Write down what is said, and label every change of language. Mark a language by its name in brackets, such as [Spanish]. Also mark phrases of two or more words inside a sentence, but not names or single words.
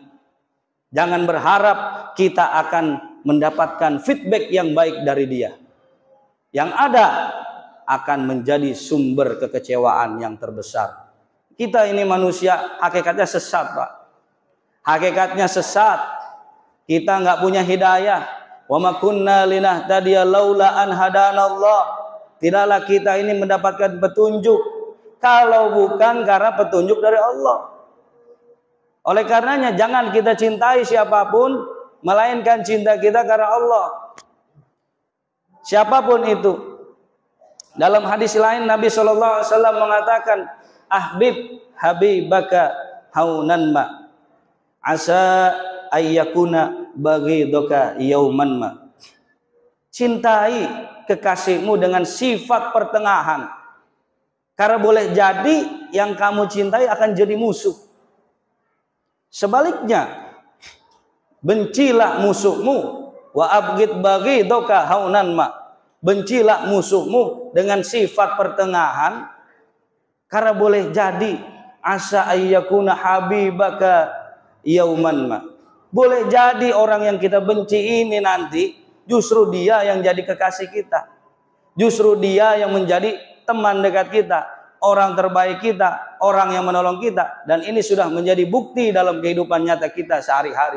[Indonesian] Jangan berharap kita akan mendapatkan feedback yang baik dari dia. Yang ada akan menjadi sumber kekecewaan yang terbesar. Kita ini manusia hakikatnya sesat, Pak. Hakikatnya sesat. Kita nggak punya hidayah. [Arabic] وما كنا لنهتدي لولا أن هدانا الله. [Indonesian] Tidaklah kita ini mendapatkan petunjuk kalau bukan karena petunjuk dari Allah. Oleh karenanya jangan kita cintai siapapun, melainkan cinta kita karena Allah. Siapapun itu. Dalam hadis lain Nabi SAW mengatakan, [Arabic] أحبب حبيبك هونا ما عسى أن يكون بغيضك يوما ما. [Indonesian] Cintai kekasihmu dengan sifat pertengahan, karena boleh jadi yang kamu cintai akan jadi musuh. Sebaliknya, bencilah musuhmu, [Arabic] وأبغض بغيضك هونا ما. [Indonesian] Bencilah musuhmu dengan sifat pertengahan, karena boleh jadi [Arabic] عسى أن يكون حبيبك يوما ما. [Indonesian] Boleh jadi orang yang kita benci ini nanti justru dia yang jadi kekasih kita. Justru dia yang menjadi teman dekat kita, orang terbaik kita, orang yang menolong kita. Dan ini sudah menjadi bukti dalam kehidupan nyata kita sehari-hari.